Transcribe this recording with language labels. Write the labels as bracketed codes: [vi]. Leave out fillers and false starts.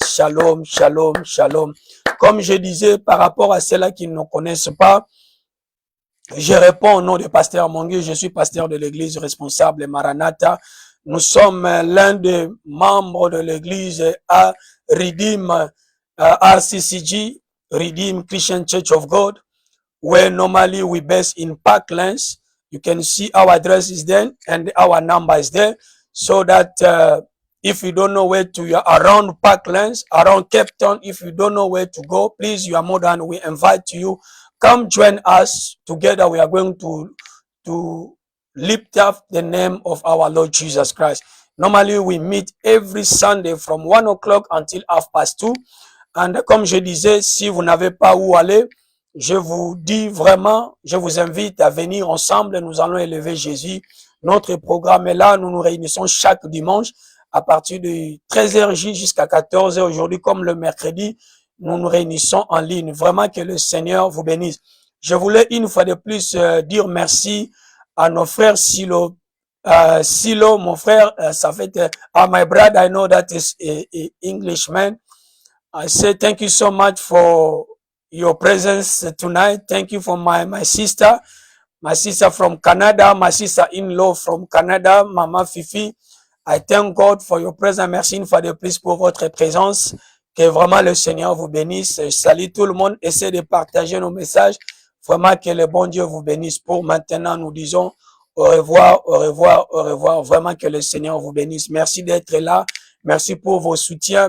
[fr] Shalom, shalom, shalom. Comme je disais, par rapport à ceux-là qui ne nous connaissent pas, je réponds au nom de Pasteur Mongué. Je suis pasteur de l'église responsable Maranatha. Nous sommes l'un des membres de l'église à Redeem RCCG, Redeem Christian Church of God, [en] where normally we based in Parklands. You can see our address is there and our number is there, so that If you don't know where to, you are around Parklands, around Cape Town, if you don't know where to go, please, you are more than we invite you. Come join us. Together we are going to lift up the name of our Lord Jesus Christ. Normally, we meet every Sunday from 1 o'clock until 2:30. [fr] And comme je disais, si vous n'avez pas où aller, je vous dis vraiment, je vous invite à venir ensemble. Nous allons élever Jésus. Notre programme est là. Nous nous réunissons chaque dimanche à partir de 13h jusqu'à 14h. Aujourd'hui, comme le mercredi, nous nous réunissons en ligne. Vraiment que le Seigneur vous bénisse. Je voulais une fois de plus dire merci à nos frères Silo. [en] Silo, [fr] mon frère, ça fait, [en] my brother, I know that is a Englishman. I say thank you so much for your presence tonight. Thank you for my sister from Canada, my sister-in-law from Canada, Mama Fifi. I thank God for your presence. [fr] Merci une fois de plus pour votre présence. Que vraiment le Seigneur vous bénisse. Je salue tout le monde. Essayez de partager nos messages. Vraiment que le bon Dieu vous bénisse. Pour maintenant, nous disons au revoir, au revoir, au revoir. Vraiment que le Seigneur vous bénisse. Merci d'être là. Merci pour vos soutiens.